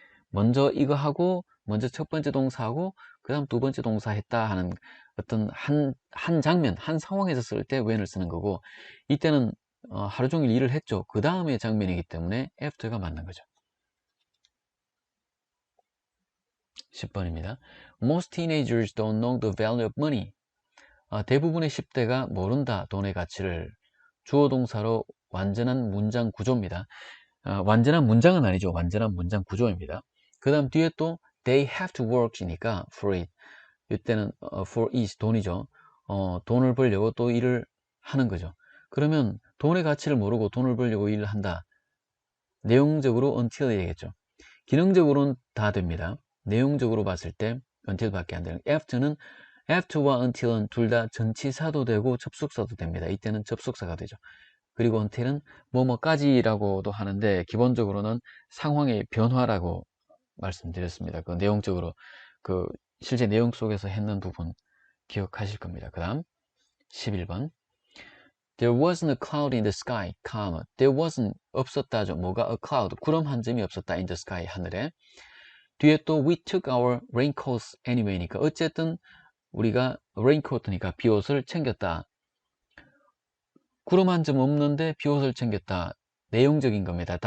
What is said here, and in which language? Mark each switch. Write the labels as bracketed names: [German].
[Korean] 먼저 이거 하고 먼저 첫 번째 동사하고 그 다음 두 번째 동사 했다 하는 어떤 한 장면, 한 상황에서 쓸 때 when을 쓰는 거고 이때는 하루 종일 일을 했죠. 그 다음에 장면이기 때문에 after가 맞는 거죠. 10번입니다. [English] Most teenagers don't know the value of money. [Korean] 대부분의 10대가 모른다, 돈의 가치를. 주어 동사로 완전한 문장 구조입니다. 완전한 문장은 아니죠. 완전한 문장 구조입니다. 그 다음 뒤에 또 [English] they have to work [Korean] 이니까 for it. 이때는 for it, 돈이죠. 돈을 벌려고 또 일을 하는 거죠. 그러면 돈의 가치를 모르고 돈을 벌려고 일을 한다. 내용적으로 until이 되겠죠. 기능적으로는 다 됩니다. 내용적으로 봤을 때 until밖에 안 되는. after와 until은 둘 다 전치사도 되고 접속사도 됩니다. 이때는 접속사가 되죠. 그리고 until은 뭐뭐까지라고도 하는데 기본적으로는 상황의 변화라고 말씀드렸습니다. 그 내용적으로 그 실제 내용 속에서 했는 부분 기억하실 겁니다. [English] 그 다음 11번 There wasn't a cloud in the sky, There wasn't [Korean] 없었다죠. 뭐가 a cloud, 구름 한 점이 없었다 in the sky, 하늘에. 뒤에 또 [English] we took our raincoats anyway [Korean] 니까 어쨌든 우리가 raincoat니까 비옷을 챙겼다. 구름 한 점 없는데 비옷을 챙겼다. 내용적인 겁니다.